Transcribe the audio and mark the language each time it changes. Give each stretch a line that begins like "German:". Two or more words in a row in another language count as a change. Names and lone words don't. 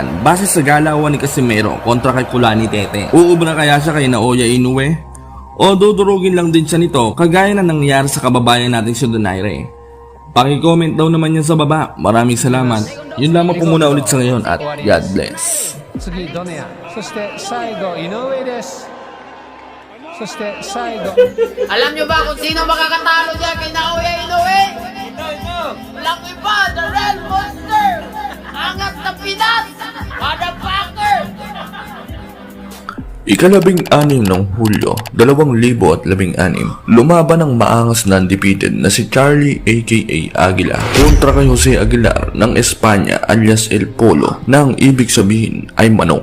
Filipino: Base sa galawan ni Casimero kontra kay Zolani Tete, uubra kaya siya kay Naoya Inoue? O dudurugin lang din siya nito kagaya na nangyari sa kababayan natin si Donaire? Paki-comment daw naman yan sa baba. Maraming salamat. Yun lamang po muna ulit sa ngayon at
English: God bless.
Japanese: 次ドネア、そして最後井上です。そして最後
Filipino: Alam nyo ba kung sino makakatalo dyan kay Naoya Inoue? Walang iba,
English: the Real Monster!
Filipino: Angat na Pinas! Motherfucker! Ika-16 ng Hulyo 2016, lumaban ang maangas na undefeated na si Charlie aka Aguila kontra kay Jose Aguilar ng Espanya alias El Polo na ang ibig sabihin ay manok.